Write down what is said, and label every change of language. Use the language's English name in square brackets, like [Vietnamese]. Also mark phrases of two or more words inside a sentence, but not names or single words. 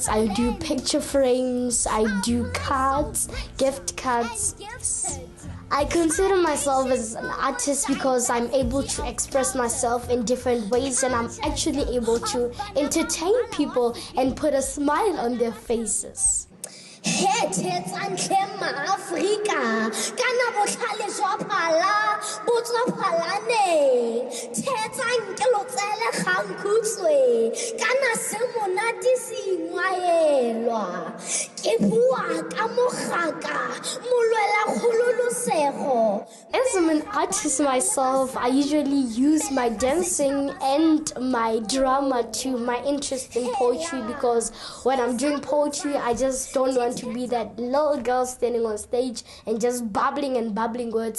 [English] I do picture frames, I do cards, gift cards. I consider myself as an artist because I'm able to express myself in different ways, and I'm actually able to entertain people and put a smile on their faces. [Tswana] Africa, kana botlhale jwa phala, botswa phalane. Thetsa nke lotsele khankhutswe, kana se monate singwaelwa. Ke bua ka mogaka, molwela kgololosego. [English] As I'm an artist myself, I usually use my dancing and my drama to my interest in poetry, because when I'm doing poetry, I just don't want to be that little girl standing on stage and just babbling words.